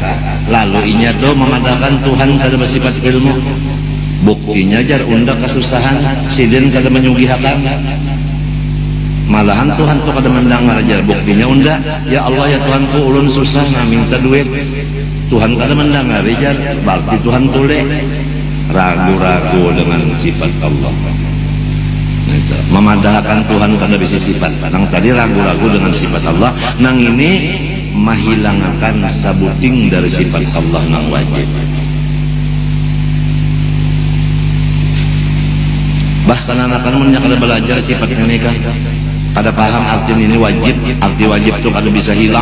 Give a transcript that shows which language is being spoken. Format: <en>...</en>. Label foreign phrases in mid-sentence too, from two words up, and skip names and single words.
<bjn>Lalu inya tuh memadakan Tuhan kada bersifat ilmu. Buktinya jar unda kesusahan, sidin kada menyugihakan. Malahan Tuhan tuh kada mendengar jar. Buktinya unda, ya Allah ya Tuhanku ulun susah na minta duit. Tuhan kada mendengar jar, berarti Tuhan tule ragu-ragu dengan sifat Allah. Memadahkan Tuhan kada bisa sifat. Nang tadi ragu-ragu dengan sifat Allah, nang ini menghilangkan sabuting dari sifat Allah nang wajib. Bahkan anak-anak menyak kada belajar sifat ini kan kada paham arti ini wajib, arti wajib itu kada bisa hilang.</bjn>